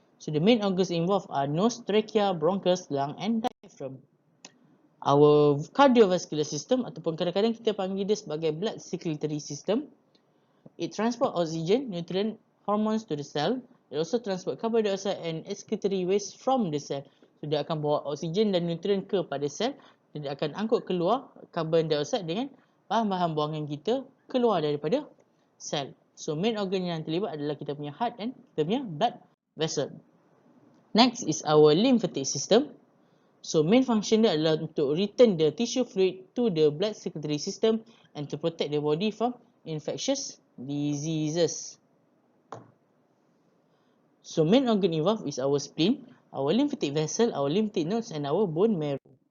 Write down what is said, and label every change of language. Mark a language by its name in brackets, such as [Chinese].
[English] So, the main organs involved are nose, trachea, bronchus, lung, and diaphragm. Our cardiovascular system [Malay] ataupun kadang-kadang kita panggil dia sebagai [English] blood circulatory system. It transport oxygen, nutrient, hormones to the cell. It also transport carbon dioxide and excretory waste from the cell. [Malay] So, dia akan bawa oksigen dan nutrient kepada sel. Dia akan angkut keluar carbon dioxide dengan bahan-bahan buangan kita keluar daripada sel. So, main organ yang terlibat adalah kita punya heart and kita punya blood vessel. [English] Next is our lymphatic system. So, main function [Malay] dia adalah untuk [English] return the tissue fluid to the blood circulatory system and to protect the body from infectious diseases. So, main organ involved is our spleen, our lymphatic vessel, our lymphatic nodes and our bone marrow.